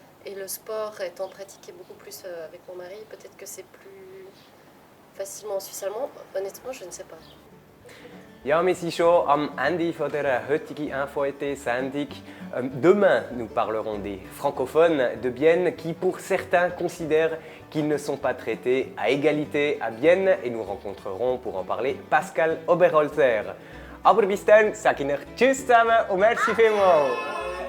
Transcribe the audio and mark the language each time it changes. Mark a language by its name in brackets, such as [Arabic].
[French] Et le sport étant pratiqué beaucoup plus avec mon mari, peut-être que c'est plus facilement en suisse allemand. Honnêtement, je ne sais pas. [German] Ja, wir sind schon am Ende von dieser heutigen Info-ET-Sendung. [French] Demain, nous parlerons des francophones de Bienne qui, pour certains, considèrent qu'ils ne sont pas traités à égalité à Bienne. [German] Et nous rencontrerons, pour en parler, Pascal Oberholzer. Aber bis dann, sage ich euch Tschüss zusammen und merci vielmals.